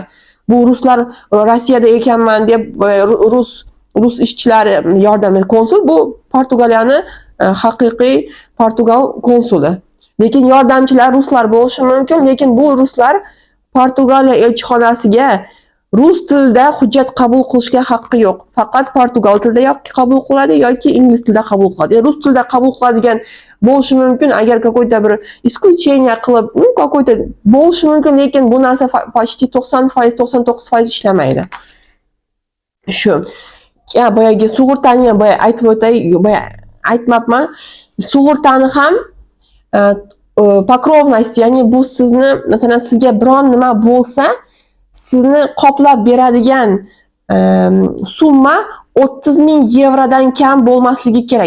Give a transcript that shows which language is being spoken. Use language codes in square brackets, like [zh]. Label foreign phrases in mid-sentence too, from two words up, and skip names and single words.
[uz] Bu ruslar Rossiyada ekanman deb rus ishchilari yordamida konsul, bu Portugaliyani haqiqiy Portugal konsuli. Lekin yordamchilar ruslar bo'lishi mumkin, lekin bu ruslar Portugaliya elchixonasiga rus tilida hujjat qabul qilishga haqqi yo'q. Faqat portugal tilida yoki qabul qiladi yoki ingliz tilida qabul qiladi. Rus tilida qabul qiladigan bo'lishi mumkin, agar какой-то bir исключение qilib, какой-то bo'lishi mumkin, lekin bu narsa почти 90%, 99% ishlamaydi. Shu. Ya boyagi sug'urtani ham boya aytib o'tay, boya aytmabman. Sug'urtani ham покровность, ya'ni bu sizni, masalan, sizga biron nima bo'lsa, sizni qoplab beradigan summa 30 ming yevrodan kam bo'lmasligi kerak.